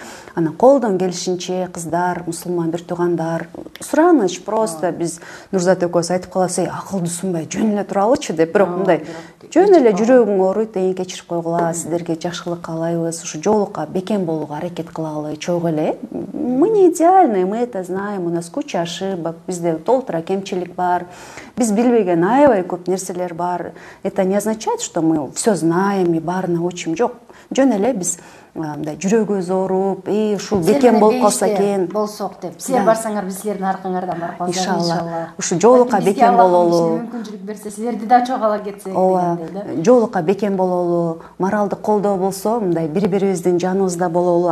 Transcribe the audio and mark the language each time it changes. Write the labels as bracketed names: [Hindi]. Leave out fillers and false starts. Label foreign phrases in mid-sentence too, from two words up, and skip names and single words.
[Kyrgyz] Анан колдон келишинче кыздар, мусулман бир туугандар, сураныч просто биз Нурзат экөөбүз айтып калабыз, акылдуусунбай жөн эле туралычы деп, бирок мындай жөн эле жүрөгүң ооруйт, эң кечирип койгула, сиздерге жакшылык каалайбыз, ушу жоолукка бекем болууга аракет кылалы, чогуу эле. [Russian] Мы не идеальные, мы это знаем, у нас куча ошибок, [Kyrgyz] бизде толтура кемчилик бар, биз билбеген аябай көп нерселер бар. [Russian] Это не означает, что мы все знаем и баарына учим, жок. [Kyrgyz] жөн эле биз мындай жүрөгүбүз ооруп, ушул бекем болуп калса экен болсок деп. Силер барсаңар биз силердин аркаңардан барып калсак иншалла. Ушу жоолукка бекем бололу. Мүмкүнчүлүк берсе, силерди да чогуу ала кетсек дегендей да. Жоолукка бекем бололу, моралдык колдоо болсо, мындай бири-бирибиздин жаныбызда бололу.